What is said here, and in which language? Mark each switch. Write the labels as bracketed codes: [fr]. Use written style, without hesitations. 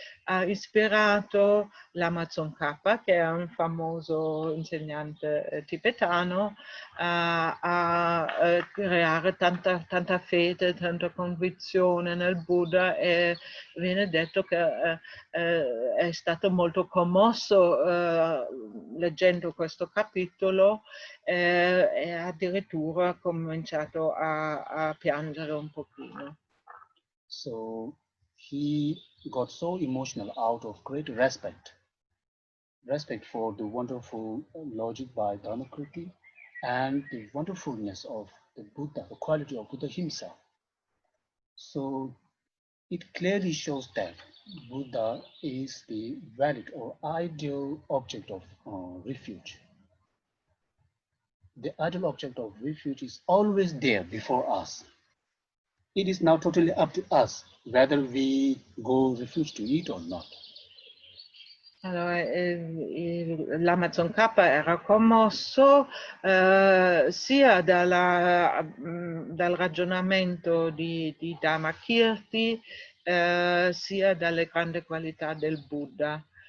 [it] ha ispirato l'Amazon K, che è un famoso insegnante tibetano, a creare tanta fede, tanta convinzione nel Buddha, e viene detto che è stato molto commosso leggendo questo capitolo e addirittura ha cominciato a piangere un pochino. [en] So he got so emotional out of great respect for the wonderful logic by Dharmakruti and the wonderfulness of the Buddha, the quality of Buddha himself. So it clearly shows that Buddha is the valid or ideal object of refuge. The ideal object of refuge is always there before us. It is now totally up to us whether we go refuge to eat or not. [it] Allora, l'Amazon K era commosso sia dal ragionamento di Dharmakirti sia dalle grandi qualità del Buddha.